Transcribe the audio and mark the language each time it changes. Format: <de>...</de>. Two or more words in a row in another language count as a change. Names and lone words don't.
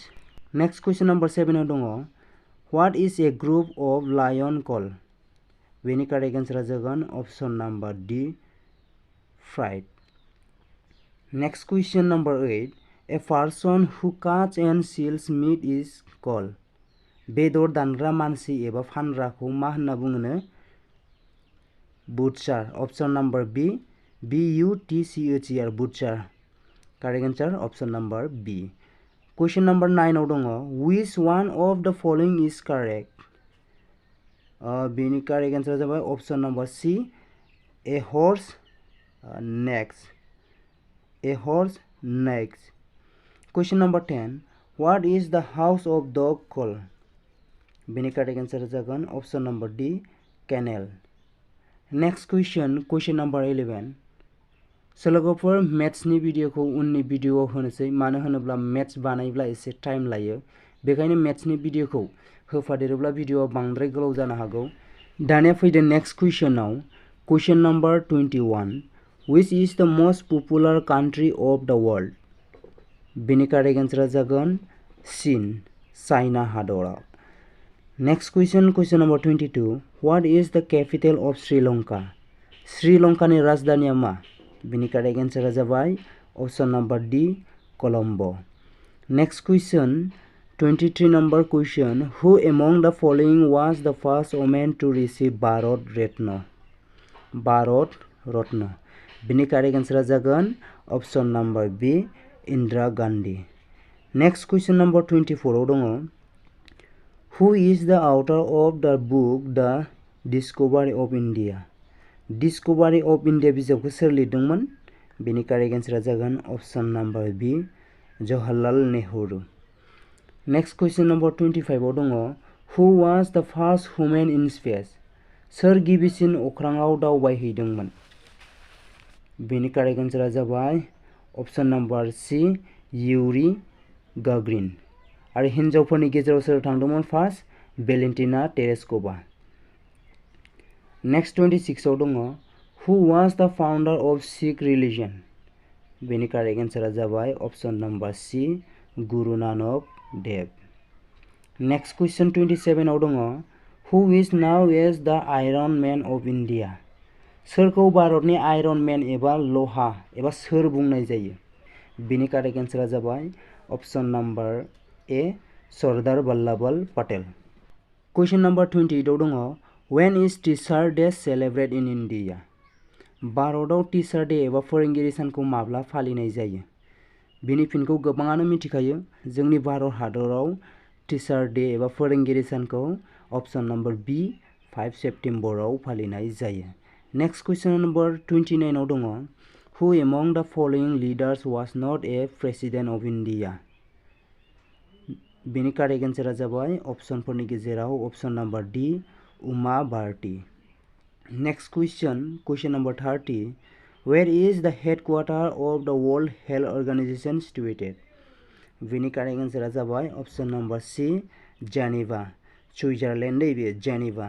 <en>Next question number 7</en> <brx>aw dङ</brx> <en>what is a group of lion called? Bini correct answer jagan option number D fright. Next question number 8. A person who cuts and sells meat is called.</en> <brx>बेदर दानग्रा मानसि एबा फानग्राखौ मा होनना बुङोनो?</brx> <en>Butcher. Option number B BUTCHER butcher. Correct answer option number B. Question number 9</en> <brx>आव दङ</brx> <en>which one of the following is correct? बेनि correct answer जाबाय option number C a horse next. A horse next. Question number 10. What is the house of dog called? Bini correct answer jagan option number D kennel. Next question, question number 11.</en> <brx>So लोगोफोर मैथ्स नि भिडिअखौ उननि भिडिअआव होनोसै मानो होनोब्ला मैथ्स बानायब्ला एसे टाइम लायो बेखायनो मैथ्स नि भिडिअखौ होफादेरोब्ला भिडिअआ बांद्राय गोलाव जानो हागौ। दानिया फैदो</brx> <en>next question-ao question number</en> <brx>21.</brx> <en>Which is the most popular country of the world? Bini correct answer jagan Chin China हादराव. Next question, question number 22. What is the capital of Sri Lanka?</en> <brx>Sri Lanka ni राजधानिया मा?</brx> <en>Bini correct answer जाबाय option number D Colombo. Next question 23 number question. Who among the following was the first woman to receive Bharat Ratna? Bharat Ratna. Bini correct answer jagan option number B Indira Gandhi. Next question number 24</en> <brx>aw dङ</brx> <en>Who is the author of the book The Discovery of India?</en> <brx>Discovery of India बिजाबखौ सोर लिरदोंमोन?</brx> <en>बेनि correct answer-a जागोन option number B Jawaharlal Nehru. next question number 25</en> <brx>आव दङ</brx> <en>Who was the first woman in space?</en> <brx>सोर गिबिसिन अख्राङाव दावबायहैदोंमोन?</brx> <en>बेनि correct answer-a जाबाय option number C Yuri Gagarin.</en> <brx>आरो हिन्जावफोरनि गेजेराव सोर थांदोंमोन फार्स्ट? वेलेन्टिना टेरेस्कोवा.</brx> <en>नेक्स्ट 26</en> <brx>आव दङ</brx> <en>Who was the founder of Sikh religion? बेनि correct answer-a जाबाय option number C Guru Nanak Dev. next question 27</en> <brx>आव दङ</brx> <en>Who is now as the Iron Man of India?</en> <brx>सोरखौ भारतनि</brx> <en>Iron Man</en> <brx>एबा लहा एबा सोर बुंनाय जायो?</brx> <en>बेनि correct answer-a जाबाय option number A Sardar Vallabhbhai Patel. question number 28</en> <brx>आव दङ</brx> <en>When is Teacher Day celebrated in India?</en> <brx>भारताव</brx> <en>Teacher Day</en> <brx>एबा फोरोंगिरि सानखौ माब्ला फालिनाय जायो? बेनि फिनखौ गोबाङानो मिथिखायो जोंनि भारत हादराव</brx> <en>Teacher Day</en> <brx>एबा फोरोंगिरि सानखौ</brx> <en>option number B</en> <brx>5 सेप्टेम्बराव फालिनाय जायो.</brx> <en>next question number 29</en> <brx>आव दङ</brx> <en>Who among the following leaders was not a president of India? बेनि correct answer-a जाबाय</en> <brx>ऑप्शनफोरनि गेजेराव</brx> <en>option number D Uma Bharti. Next question number 30. Where is the headquarters of the World Health Organization situated? Bini correct answer जाबाय option number C, Geneva.</en> <brx>Switzerland नैबे Geneva.</brx>